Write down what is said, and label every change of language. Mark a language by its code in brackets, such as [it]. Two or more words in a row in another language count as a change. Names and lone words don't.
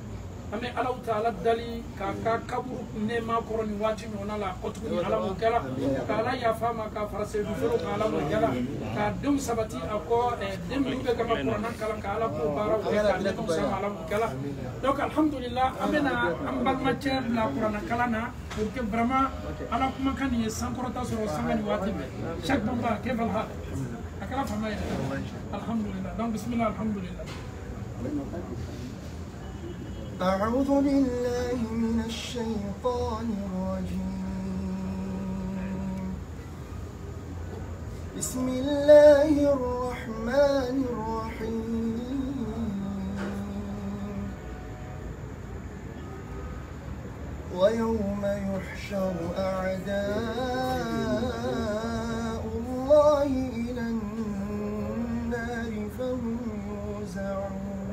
[bm] an bɛ Alahu Taala dali k'a ka kaburu nɛɛma kɔrɔ nin waati ɲɔgɔnna la o tuguni ala m'o kɛla ka ala yafa ma ka fara seyidu fero ka ala m'o kɛla ka denw sabati a kɔ den minnu bɛ ka kuranna kalan ka ala k'o baaraw kɛ ka denw sama ala m'o kɛla donc alhamdulillah an bɛna an balimacɛ bila kuranna kalan na [fr] pour que vraiment [bm] ala kumakan nin ye sankɔrɔta sɔrɔ sanga nin waati bɛɛ chaque Bamba [ar] كيف الحال [bm] a kɛra faama ye alhamdulillah donc bismillah alhamdulillah. [ar] أعوذ بالله من الشيطان الرجيم بسم الله الرحمن الرحيم ويوم يحشر أعداء الله إلى النار فهم يوزعون